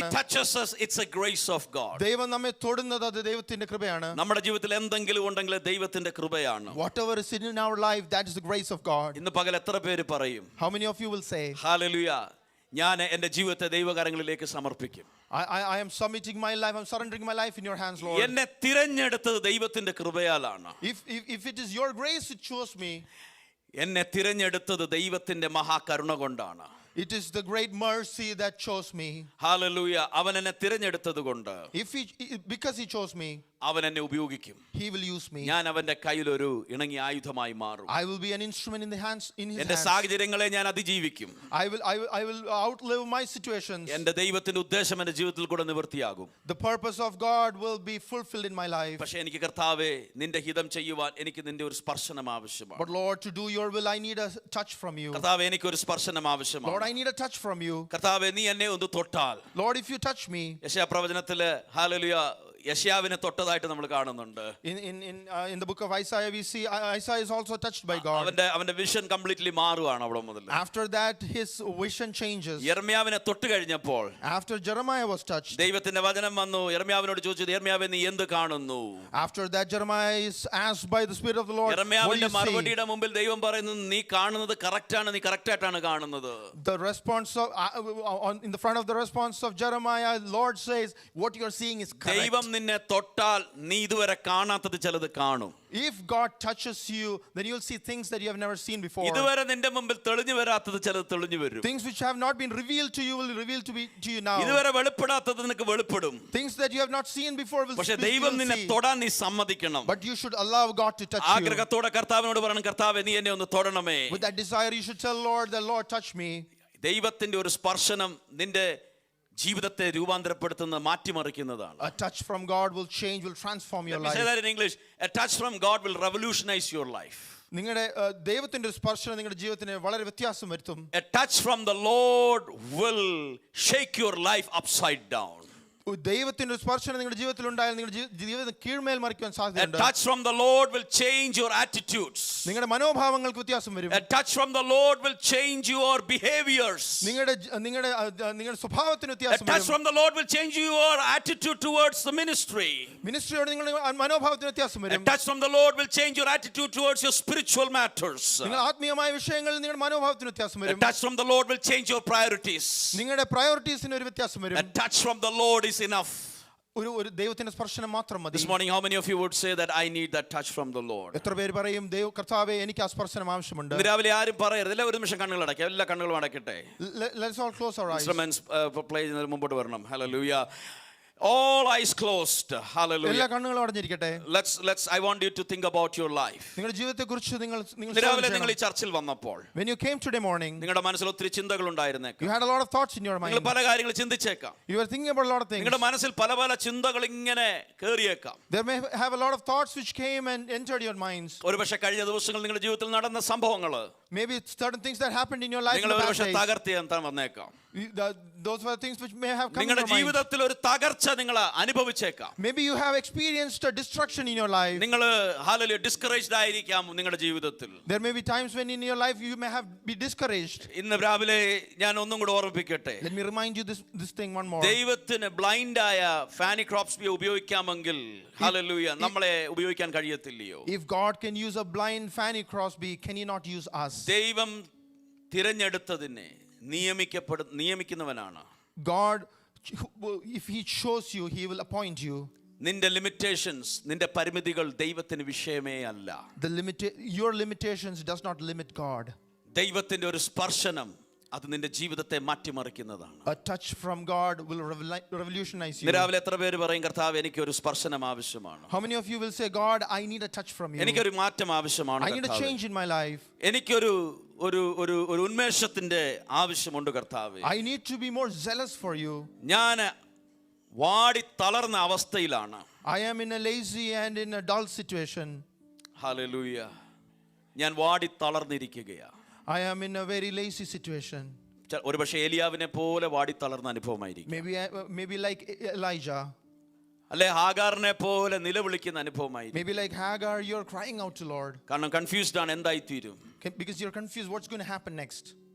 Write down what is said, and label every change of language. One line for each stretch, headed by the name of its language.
English: He touches us, it's a grace of God.
Malayalam: ദൈവം നമ്മെ തൊടുന്നത് അത് ദൈവത്തിന്റെ കൃപയാണ്. നമ്മുടെ ജീവിതത്തിൽ എന്തെങ്കിലും ഉണ്ടെങ്കിൽ ദൈവത്തിന്റെ കൃപയാണ്.
English: Whatever is in our life, that is the grace of God.
Malayalam: ഇന്ന് പകൽ എത്ര പേര് പറയും,
English: how many of you will say,
Malayalam: hallelujah, ഞാൻ എൻ്റെ ജീവിതത്തെ ദൈവകരങ്ങളിലേക്ക് സമർപ്പിക്കും.
English: I am submitting my life, I'm surrendering my life in your hands, Lord.
Malayalam: എന്നെ തിരഞ്ഞെടുത്തത് ദൈവത്തിന്റെ കൃപയാലാണ്.
English: If it is your grace to choose me,
Malayalam: എന്നെ തിരഞ്ഞെടുത്തത് ദൈവത്തിന്റെ മഹാകരുണ കൊണ്ടാണ്.
English: it is the great mercy that chose me.
Malayalam: Hallelujah, അവൻ എന്നെ തിരഞ്ഞെടുത്തത് കൊണ്ട്,
English: because he chose me,
Malayalam: അവൻ എന്നെ ഉപയോഗിക്കും.
English: he will use me.
Malayalam: ഞാൻ അവന്റെ കയ്യിൽ ഒരു ഇണങ്ങിയ ആയുധമായി മാറും.
English: I will be an instrument in his hands.
Malayalam: എന്റെ സാഹചര്യങ്ങളെ ഞാൻ അതിജീവിക്കും.
English: I will outlive my situations.
Malayalam: എന്റെ ദൈവത്തിന്റെ ഉദ്ദേശം എന്റെ ജീവിതത്തിൽ കൂടെ നിവൃത്തിയാകും.
English: The purpose of God will be fulfilled in my life.
Malayalam: പക്ഷേ എനിക്ക് കർത്താവേ, നിന്റെ ഹിതം ചെയ്യുവാൻ എനിക്ക് നിന്റെ ഒരു സ്പർശനം ആവശ്യമാണ്.
English: But Lord, to do your will I need a touch from you.
Malayalam: കർത്താവേ, എനിക്ക് ഒരു സ്പർശനം ആവശ്യമാണ്.
English: Lord, I need a touch from you.
Malayalam: കർത്താവേ, നീ എന്നെ ഒന്ന് തൊട്ടാൽ.
English: Lord, if you touch me.
Malayalam: യെശയ്യാ പ്രവചനത്തിലെ hallelujah യശയാവിനെ തൊട്ടതായിട്ട് നമ്മൾ കാണുന്നുണ്ട്.
English: In the book of Isaiah we see Isaiah is also touched by God.
Malayalam: അവന്റെ വിഷൻ കംപ്ലീറ്റ്ലി മാറുകയാണ് അവിടെ മുതൽ.
English: After that his vision changes.
Malayalam: യെരമ്യാവിനെ തൊട്ട് കഴിഞ്ഞപ്പോൾ,
English: after Jeremiah was touched,
Malayalam: ദൈവത്തിന്റെ വചനം വന്നു യെരമ്യാവിനോട് ചോദിച്ചു, യെരമ്യാവേ നീ എന്ത് കാണുന്നു?
English: After that Jeremiah is asked by the Spirit of the Lord,
Malayalam: യെരമ്യാവിന്റെ മറുപടിയുടെ മുമ്പിൽ ദൈവം പറയുന്നു, നീ കാണുന്നത് കറക്റ്റ് ആണ്, നീ കറക്റ്റ് ആയിട്ടാണ് കാണുന്നത്.
English: The response in the front of the response of Jeremiah, Lord says what you are seeing is correct.
Malayalam: ദൈവം നിന്നെ തൊട്ടാൽ നീ ഇതുവരെ കാണാത്തത് ചിലത് കാണും.
English: If God touches you, then you will see things that you have never seen before.
Malayalam: ഇതുവരെ നിന്റെ മുമ്പിൽ തെളിഞ്ഞു വരാത്തത് ചിലത് തെളിഞ്ഞു വരും.
English: Things which have not been revealed to you will reveal to you now.
Malayalam: ഇതുവരെ വെളിപ്പെടാത്തത് നിനക്ക് വെളിപ്പെടും.
English: Things that you have not seen before will
Malayalam: പക്ഷേ ദൈവം നിന്നെ തൊടാൻ നീ സമ്മതിക്കണം.
English: But you should allow God to touch you.
Malayalam: ആഗ്രഹത്തോടെ കർത്താവിനോട് പറയണം, കർത്താവേ നീ എന്നെ ഒന്ന് തൊടണമേ.
English: With that desire you should tell Lord, the Lord touch me.
Malayalam: ദൈവത്തിന്റെ ഒരു സ്പർശനം നിന്റെ ജീവിതത്തെ രൂപാന്തരപ്പെടുത്തുന്ന മാറ്റിമറിക്കുന്നതാണ്.
English: A touch from God will change, will transform your life. Let me say that in English. A touch from God will revolutionize your life.
Malayalam: നിങ്ങളുടെ ദൈവത്തിന്റെ ഒരു സ്പർശനം നിങ്ങളുടെ ജീവിതത്തിന് വളരെ വ്യത്യാസം വരുത്തും.
English: A touch from the Lord will shake your life upside down.
Malayalam: ദൈവത്തിന്റെ സ്പർശനം നിങ്ങളുടെ ജീവിതത്തിൽ ഉണ്ടായാൽ നിങ്ങളുടെ ജീവിതം കീഴ്മേൽ മറിക്കുവാൻ സാധ്യതയുണ്ട്.
English: A touch from the Lord will change your attitudes.
Malayalam: നിങ്ങളുടെ മനോഭാവങ്ങൾക്ക് വ്യത്യാസം വരും.
English: A touch from the Lord will change your behaviors.
Malayalam: നിങ്ങളുടെ സ്വഭാവത്തിന് വ്യത്യാസം വരും.
English: A touch from the Lord will change your attitude towards the ministry.
Malayalam: മിനിസ്ട്രിയോട് നിങ്ങളുടെ മനോഭാവത്തിന് വ്യത്യാസം വരും.
English: A touch from the Lord will change your attitude towards your spiritual matters.
Malayalam: നിങ്ങൾ ആത്മീയമായ വിഷയങ്ങളിൽ നിങ്ങളുടെ മനോഭാവത്തിന് വ്യത്യാസം വരും.
English: A touch from the Lord will change your priorities.
Malayalam: നിങ്ങളുടെ പ്രയോറിറ്റീസിന് ഒരു വ്യത്യാസം വരും.
English: A touch from the Lord is enough.
Malayalam: ഒരു ദൈവത്തിന്റെ സ്പർശനം മാത്രം മതി.
English: This morning how many of you would say that I need that touch from the Lord?
Malayalam: എത്ര പേര് പറയും കർത്താവേ എനിക്ക് ആ സ്പർശനം ആവശ്യമുണ്ട്? രാവിലെ ആരും പറയരുത്. എല്ലാ ഒരു നിമിഷം കണ്ണുകൾ അടയ്ക്കുക. എല്ലാ കണ്ണുകളും അടയ്ക്കട്ടെ.
English: Let's all close our eyes. Instruments play
Malayalam: ചെയ്യുന്നതിന് മുമ്പോട്ട് വരണം. Hallelujah.
English: All eyes closed.
Malayalam: എല്ലാ
English: Hallelujah.
Malayalam: കണ്ണുകളും അടഞ്ഞിരിക്കട്ടെ.
English: Let's I want you to think about your life.
Malayalam: നിങ്ങളുടെ ജീവിതത്തെക്കുറിച്ച് നിങ്ങൾ രാവിലെ നിങ്ങൾ ഈ ചർച്ചിൽ വന്നപ്പോൾ
English: when you came today morning,
Malayalam: നിങ്ങളുടെ മനസ്സിൽ ഒത്തിരി ചിന്തകൾ ഉണ്ടായിരുന്നേക്കാം.
English: you had a lot of thoughts in your mind.
Malayalam: നിങ്ങൾ പല കാര്യങ്ങൾ ചിന്തിച്ചേക്കാം.
English: You were thinking about a lot of things.
Malayalam: നിങ്ങളുടെ മനസ്സിൽ പല പല ചിന്തകൾ ഇങ്ങനെ കേറിയേക്കാം.
English: There may have a lot of thoughts which came and entered your minds.
Malayalam: ഒരുപക്ഷെ കഴിഞ്ഞ ദിവസങ്ങൾ നിങ്ങളുടെ ജീവിതത്തിൽ നടന്ന സംഭവങ്ങൾ
English: Maybe certain things that happened in your life in
Malayalam: നിങ്ങൾ
English: the past
Malayalam: ഒരുപക്ഷെ
English: days.
Malayalam: തകർത്തിയാൻ വന്നേക്കാം.
English: Those were things which may have come in
Malayalam: നിങ്ങളുടെ
English: your mind.
Malayalam: ജീവിതത്തിൽ ഒരു തകർച്ച നിങ്ങൾ അനുഭവിച്ചേക്കാം.
English: Maybe you have experienced a destruction in your life.
Malayalam: നിങ്ങൾ hallelujah discouraged ആയിരിക്കാം നിങ്ങളുടെ ജീവിതത്തിൽ.
English: There may be times when in your life you may have be discouraged.
Malayalam: ഇന്ന് രാവിലെ ഞാൻ ഒന്നും കൂടി ഓർമ്മിപ്പിക്കട്ടെ.
English: Let me remind you this thing one more.
Malayalam: ദൈവത്തിന് ബ്ലൈൻഡ് ആയ ഫാനി ക്രോപ്സ്ബി ഉപയോഗിക്കാമെങ്കിൽ ഹല്ലേലൂയ നമ്മളെ ഉപയോഗിക്കാൻ കഴിയത്തില്ലയോ?
English: If God can use a blind Fanny Crosby, can he not use us?
Malayalam: ദൈവം തിരഞ്ഞെടുത്തതിനെ നിയമിക്കുന്നവനാണ്.
English: God, if he chose you, he will appoint you.
Malayalam: നിന്റെ limitations, നിന്റെ പരിമിതികൾ ദൈവത്തിന് വിഷയമേ അല്ല.
English: Your limitations does not limit God.
Malayalam: ദൈവത്തിന്റെ ഒരു സ്പർശനം അത് നിന്റെ ജീവിതത്തെ മാറ്റിമറിക്കുന്നതാണ്.
English: A touch from God will revolutionize you.
Malayalam: രാവിലെ എത്ര പേര് പറയും കർത്താവ് എനിക്ക് ഒരു സ്പർശനം ആവശ്യമാണ്?
English: How many of you will say, God, I need a touch from you?
Malayalam: എനിക്കൊരു മാറ്റം ആവശ്യമാണ്.
English: I need a change in my life.
Malayalam: എനിക്കൊരു ഒരു ഉന്മേഷത്തിന്റെ ആവശ്യമുണ്ട് കർത്താവേ.
English: I need to be more zealous for you.
Malayalam: ഞാൻ വാടി തളർന്ന അവസ്ഥയിലാണ്.
English: I am in a lazy and in a dull situation.
Malayalam: Hallelujah. ഞാൻ വാടി തളർന്നിരിക്കുകയാണ്.
English: I am in a very lazy situation.
Malayalam: ഒരുപക്ഷെ ഏലിയാവിനെ പോലെ വാടി തളർന്ന അനുഭവമായിരിക്കും.
English: Maybe like Elijah.
Malayalam: അല്ലെ ഹാഗാറിനെ പോലെ നിലവിളിക്കുന്ന അനുഭവമായിരിക്കും.
English: Maybe like Hagar, you're crying out to Lord.
Malayalam: കാരണം കൺഫ്യൂസ്ഡ് ആണ് എന്തായി തീരും.
English: Because you're confused what's going to happen next.